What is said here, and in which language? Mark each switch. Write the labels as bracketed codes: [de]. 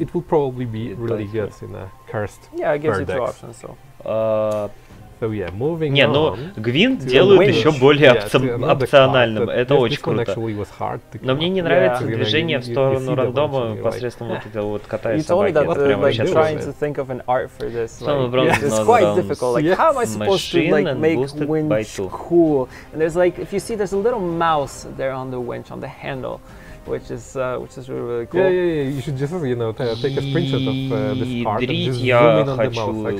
[en] It will probably be really good in a cursed. Yeah, it gives you 2 options. So yeah, moving [ru] не, но Гвинт делают еще более опциональным. Это очень круто. Но мне не нравится движение в сторону рандома посредством вот этого вот кота и собаки. Это прям вообще [en] trying to think of an art for this. It's quite difficult. Like, how am I supposed to like make winch cool? And there's like, if you see, there's a little mouse there on the winch on the handle. Which is really cool. Yeah. You should just, you know, take a screenshot of this part and just zoom in on the mouse.